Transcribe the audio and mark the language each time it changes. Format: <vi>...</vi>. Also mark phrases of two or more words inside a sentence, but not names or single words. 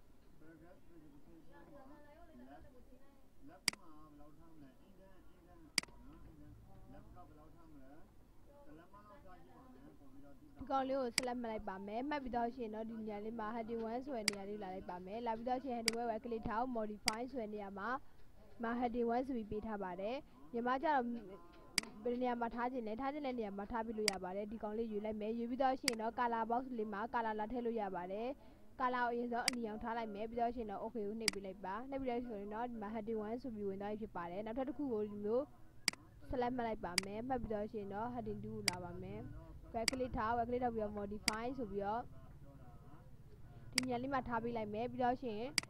<my>ဒီကောင်လေးကိုဆက်လက်မှတ်လိုက်ပါမယ်မှတ်ပြီးတော့ရှင်တော့ဒီနေရာလေးမှာ heading 1ဆိုတဲ့နေရာလေးလာလိုက်ပါမယ်လာပြီးတော့ရှင် heading 1</my> <en>right click</en> <my>ထား modify ဆိုတဲ့နေရာ မှာheading 1ဆိုပြီးပေးထားပါတယ်ညီမကျတော့ဘယ်နေရာမှာထားခြင်းလဲထားခြင်းတဲ့နေရာမှာထားပြီးလို့ရပါတယ်ဒီကောင်လေးယူလိုက်မယ်ယူပြီးတော့ရှင်တော့</my> <en>color box</en> <my>လေးမှာ color လာထည့်လို့ရပါတယ် color ကိုအရင်ဆုံးအနီအောင်ထားလိုက်မယ်ပြီးတော့ရှင်တော့ okay ကိုနှိပ်ပေးလိုက်ပါနှိပ်ပြီးတော့ဆိုရင်တော့ဒီမှာ heading 1ဆိုပြီးဝင်သွားပြီဖြစ်ပါတယ်နောက်ထပ်တစ်ခုကိုဒီမျိုးဆက်လက်မှတ်လိုက်ပါမယ်မှတ်ပြီးတော့ရှင်တော့ heading 2ကိုလာပါမယ်</my> <en>right click</en> <my>ထား</my> <en>right click</en> <my>ထားပြီးတော့ modify ဆိုပြီးတော့ဒီညလေးမှာထားပေးလိုက်မယ်ပြီးတော့ရှင်</my>